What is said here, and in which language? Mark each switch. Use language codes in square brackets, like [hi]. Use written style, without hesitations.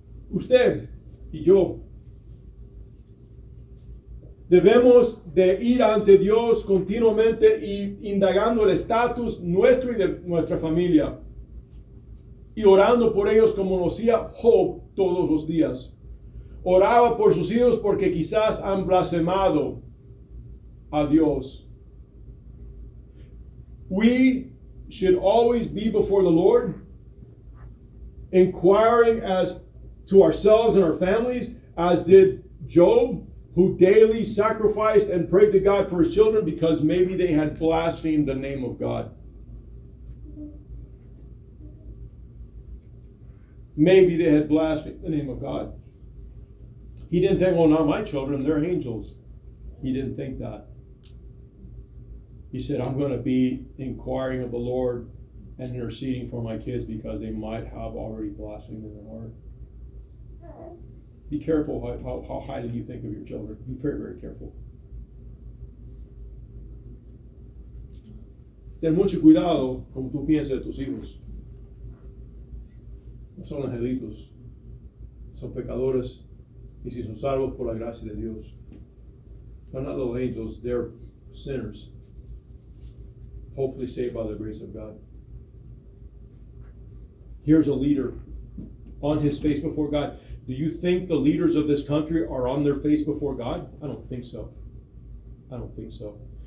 [es] Usted y yo debemos de ir ante Dios continuamente y indagando el estatus nuestro y de nuestra familia, y orando por ellos como lo hacía Job todos los días. Oraba por sus hijos porque quizás han blasfemado a Dios. [en] We should always be before the Lord, inquiring as to ourselves and our families, as did Job, who daily sacrificed and prayed to God for his children because maybe they had blasphemed the name of God. Maybe they had blasphemed the name of God. He didn't think, well, not my children, they're angels. He didn't think that. He said, I'm going to be inquiring of the Lord and interceding for my kids because they might have already blasphemed in their heart. Be careful how highly you think of your children. Be very, very careful. [es] Ten mucho cuidado como tú piensas de tus hijos. No son angelitos, son pecadores, y si son salvos por la gracia de Dios. [en] They're not little angels, they're sinners, hopefully saved by the grace of God. Here's a leader on his face before God. Do you think the leaders of this country are on their face before God? I don't think so. I don't think so.